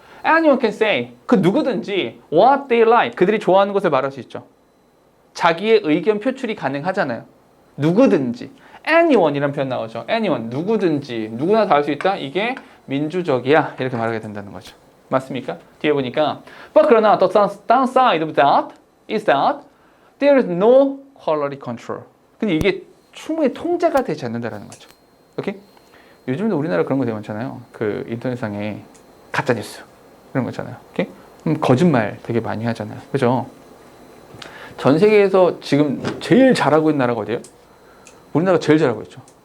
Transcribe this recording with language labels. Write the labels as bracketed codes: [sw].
[en] Anyone can say [ko] 그 누구든지 [en] what they like [ko] 그들이 좋아하는 것을 말할 수 있죠. 자기의 의견 표출이 가능하잖아요. 누구든지 anyone이라는 표현 나오죠. anyone 누구든지 누구나 다 할 수 있다. 이게 민주적이야. 이렇게 말하게 된다는 거죠. 맞습니까? 뒤에 보니까 [en] but [ko] 그러나 [en] the downside of that is that there is no quality control. [ko] 근데 이게 충분히 통제가 되지 않는다라는 거죠. 오케이? 요즘도 우리나라 그런 거 되게 많잖아요. 그 인터넷상에 가짜 뉴스 이런 거 있잖아요. 오케이? 거짓말 되게 많이 하잖아요. 그죠? 전 세계에서 지금 제일 잘하고 있는 나라가 어디예요? 우리나라가 제일 잘하고 있죠.